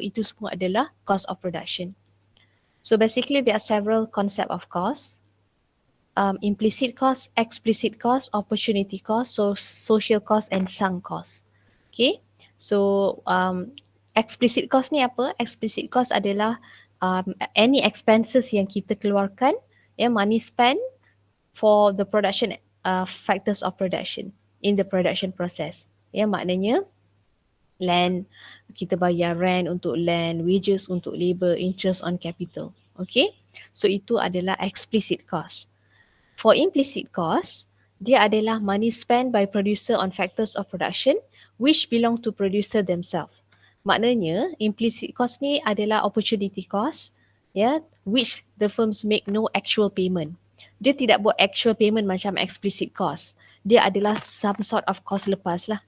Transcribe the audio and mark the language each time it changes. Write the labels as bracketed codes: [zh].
[ms] Itu semua adalah cost of production. [en] So basically there are several concepts of cost. Implicit cost, explicit cost, opportunity cost, so social cost and sunk cost. Okay, so explicit cost ni apa? Explicit cost [ms] adalah [en] any expenses [ms] yang kita keluarkan, [en] money spent for the production factors of production in the production process. [ms] Maknanya land, kita bayar rent untuk land, wages untuk labor, interest on capital. Okay, so itu adalah explicit cost. [en] For implicit cost, dia adalah money spent by producer on factors of production which belong to producer themselves. [ms] Maknanya, [en] implicit cost [ms] ni adalah [en] opportunity cost, which the firms make no actual payment. [ms] Dia tidak buat actual payment macam explicit cost. Dia adalah [en] some sort of cost [ms] lepas lah.